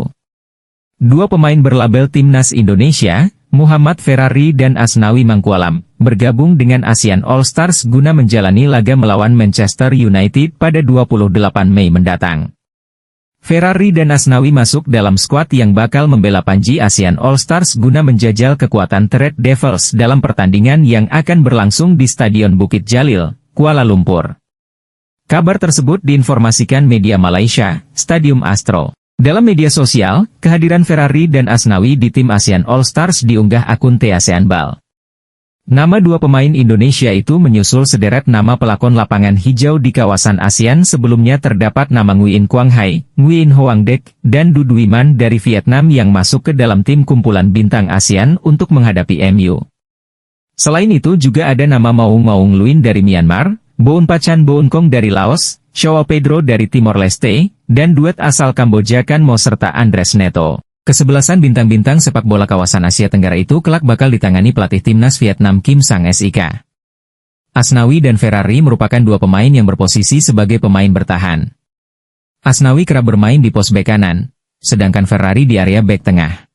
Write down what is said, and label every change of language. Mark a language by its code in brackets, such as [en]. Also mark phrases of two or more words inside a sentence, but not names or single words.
[id] Dua pemain berlabel Timnas Indonesia, Muhammad Ferrari dan Asnawi Mangkualam, bergabung dengan ASEAN All Stars guna menjalani laga melawan Manchester United pada 28 Mei mendatang. Ferrari dan Asnawi masuk dalam skuad yang bakal membela Panji ASEAN All Stars guna menjajal kekuatan Red Devils dalam pertandingan yang akan berlangsung di Stadion Bukit Jalil, Kuala Lumpur. Kabar tersebut diinformasikan media Malaysia, Stadium Astro. Dalam media sosial, kehadiran Ferrari dan Asnawi di tim ASEAN All Stars diunggah akun ASEAN Bal. Nama dua pemain Indonesia itu menyusul sederet nama pelakon lapangan hijau di kawasan ASEAN. Sebelumnya terdapat nama Nguyen Quang Hai, Nguyen Hoang Dek, dan Du Duy Man dari Vietnam yang masuk ke dalam tim kumpulan bintang ASEAN untuk menghadapi MU. Selain itu juga ada nama Maung Maung Luin dari Myanmar, Boon Pachan Boon Kong dari Laos, Joao Pedro dari Timor Leste, dan duet asal Kamboja Kan Mo serta Andres Neto. Kesebelasan bintang-bintang sepak bola kawasan Asia Tenggara itu kelak bakal ditangani pelatih timnas Vietnam Kim Sang Sik. Asnawi dan Ferrari merupakan dua pemain yang berposisi sebagai pemain bertahan. Asnawi kerap bermain di pos bek kanan, sedangkan Ferrari di area bek tengah.